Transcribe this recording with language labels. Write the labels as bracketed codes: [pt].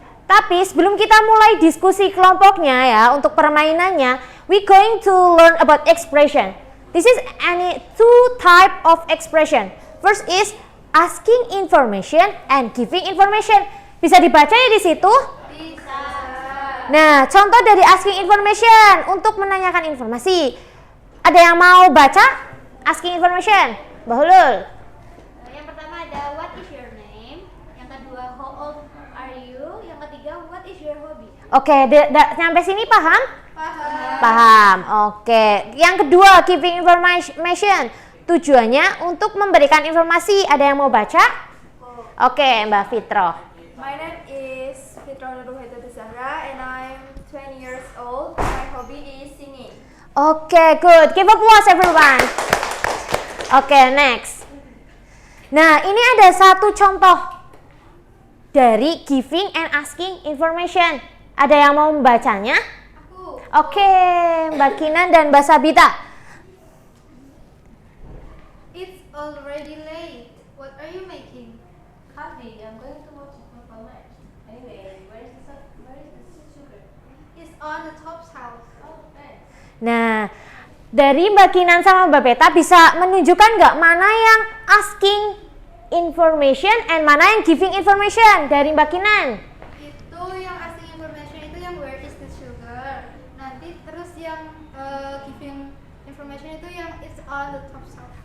[id] Tapi sebelum kita mulai diskusi kelompoknya ya, untuk permainannya, [en] we going to learn about expression. This is any two type of expression. First is asking information and giving information. [id] Bisa dibaca ya di situ? Bisa. Nah, contoh dari asking information untuk menanyakan informasi. Ada yang mau baca asking information? Mbak Hulul. Yang pertama ada [en] what is your name, [id] yang kedua [en] how old are you, [id] yang ketiga [en] what is your hobby. [id] Oke, sampai sini paham? Paham. Paham. Oke. Yang kedua, giving information. Tujuannya untuk memberikan informasi. Ada yang mau baca? Oke, Mbak Fitro. [en] My name is Fitra Nurhayati Zahra and I'm 20 years old. My hobby is singing. Oke, good. Give applause everyone. Oke, next. [id] Nah, ini ada satu contoh dari giving and asking information. Ada yang mau membacanya? Aku. Oke, Mbak Kinan dan Mbak Sabita. [en] It's already late. What are you making? Coffee. I'm going to watch it for lunch. Anyway, where is the sugar? It's on the top house. Oh, thanks. [id] Nah, dari Mbak Kinan sama Mbak Beta bisa menunjukkan nggak mana yang asking information and mana yang giving information dari Mbak Kinan? Itu yang asking information itu yang [en] where is the sugar. [id] Nanti terus yang giving information itu yang [en] it's on the top house.